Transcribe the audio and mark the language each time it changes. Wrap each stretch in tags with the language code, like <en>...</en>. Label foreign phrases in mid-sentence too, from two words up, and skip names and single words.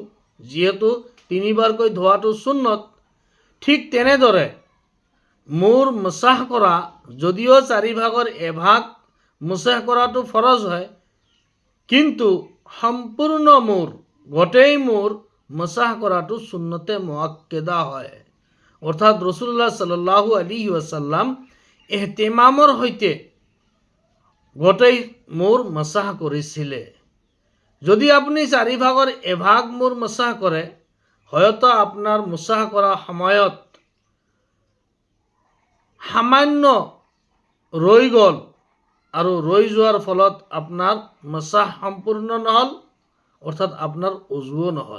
<as>যিহেতু তিনিবাৰকৈ ধোৱাটো সুন্নত, ঠিক তেনেদৰে মূৰ মাছাহ কৰা যদিও চাৰিভাগৰ এভাগ মাছাহ কৰাটো ফৰজ হয়, কিন্তু সম্পূৰ্ণ মূৰ, গোটেই মূৰ মাছাহ কৰাটো সুন্নতে মুআক্কেদা হয়। অৰ্থাৎ</as> <ar>رسول الله صلى الله عليه وسلم</ar> <as>ইহতিমামৰ সৈতে গোটেই মূৰ মাছাহ কৰিছিলে। যদি আপুনি চাৰিভাগৰ এভাগ মূৰ মাছাহ কৰে, হয়তো আপোনাৰ মাছাহ কৰাৰ সময়ত সামান্য ৰৈ গ'ল, আৰু ৰৈ যোৱাৰ ফলত আপোনাৰ মাছাহ সম্পূৰ্ণ নহ'ল, অৰ্থাৎ আপোনাৰ অজুও নহ'ল।</as>